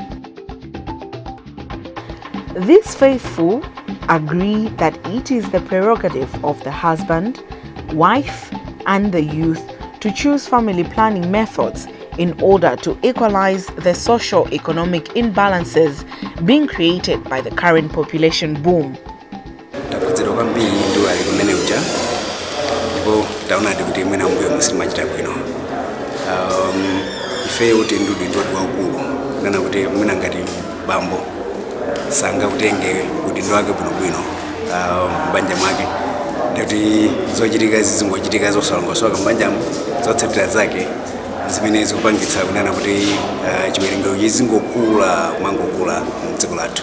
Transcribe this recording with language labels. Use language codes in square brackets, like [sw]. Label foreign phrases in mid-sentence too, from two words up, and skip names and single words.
[en] These faithful agree that it is the prerogative of the husband, wife, and the youth to choose family planning methods in order to equalize the socio-economic imbalances being created by the current population boom. [ny] Sanga utenge udindo wake bwino banja mwake ndati zochitika zizingochitika zosalongosoka mbanja zotsatira zake zimene zikupangitsa kunena kuti chiwerengero chizingokula mangokula mdziko lathu.